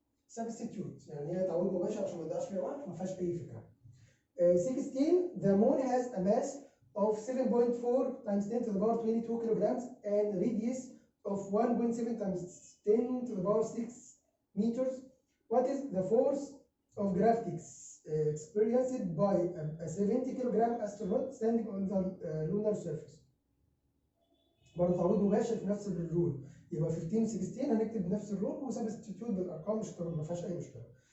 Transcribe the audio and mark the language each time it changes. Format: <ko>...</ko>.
<ar>Substitute، يعني هي تعويض مباشر عشان ما تضيعش فيها وقت، ما فيهاش أي فكرة. 16.</ar> <en>The moon has a mass of 7.4 times 10 to the power 22 kilograms and radius of 1.7 times 10 to the power 6 meters. What is the force of gravity experienced by a 70 kilogram astronaut standing on the lunar surface?</en> <ar>برضه تعويض مباشر في نفس الرول، يبقى 15 16 هنكتب نفس الرول وسبستيتيوت بالارقام، مش ما فيهاش اي مشكله.</ar>